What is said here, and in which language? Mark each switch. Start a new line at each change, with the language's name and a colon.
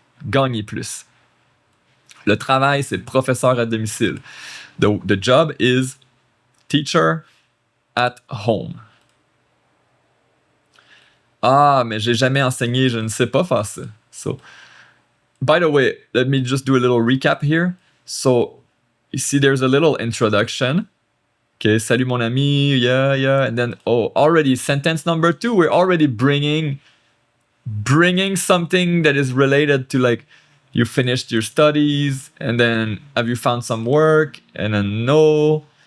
French: Gagner plus. Le travail, c'est professeur à domicile.
English: The job is teacher at home.
French: Ah, mais j'ai jamais enseigné, je ne sais pas faire ça.
English: So, by the way, let me just do a little recap here. So, you see there's a little introduction. Okay,
French: salut mon ami,
English: yeah. And then, already sentence number 2, we're already bringing something that is related to like, you finished your studies, and then have you found some work, and then no.